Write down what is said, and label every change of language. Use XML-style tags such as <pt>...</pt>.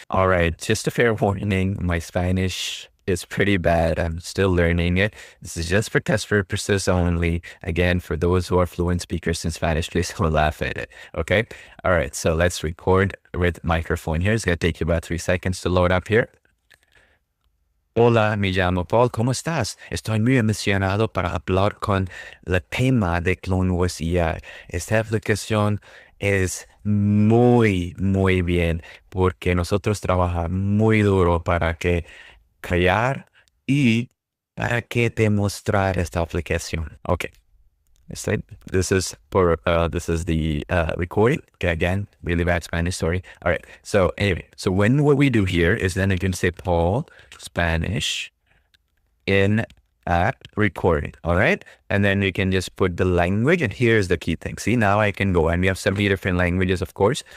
<en>All right, just a fair warning, my Spanish is pretty bad. I'm still learning it. This is just for test purposes only. Again, for those who are fluent speakers in Spanish, please don't laugh at it, okay? All right, so let's record with microphone here. It's going to take you about 3 seconds to load up here.</en> <es>Hola, me llamo Paul, ¿cómo estás? Estoy muy emocionado para hablar con el tema de CloneVoice.ai. Esta aplicación es muy bien, porque nosotros trabajamos muy duro para crear y para que demostrar esta aplicación.</es> <en>Okay. This is the recording. Okay, again, really bad Spanish, sorry. All right. So anyway, what we do here is then you can say Paul Spanish in at recording. All right. And then you can just put the language, and here's the key thing. See, now I can go, and we have 70 different languages, of course.</en>